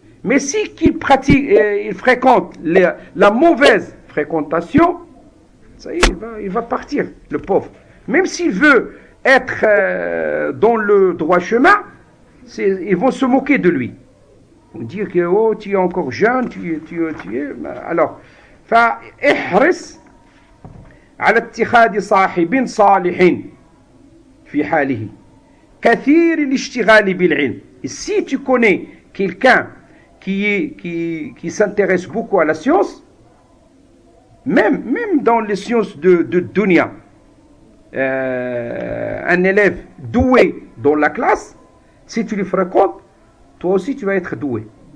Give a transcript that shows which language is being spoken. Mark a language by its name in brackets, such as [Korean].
[French] Mais si il fréquente la mauvaise fréquentation, ça y est, il va partir, le pauvre. Même s'il veut être dans le droit chemin, ils vont se moquer de lui. Ils vont dire que oh, tu es encore jeune, tu es... Alors, [Arabic] فاحرص على اتخاذ صاحب صالح في حاله كثير الاشتغال بالعلم. [French] Et si tu connais quelqu'un qui s'intéresse beaucoup à la science, même dans les sciences de dunya, un élève doué dans la classe, si tu le fréquentes, toi aussi tu vas être doué.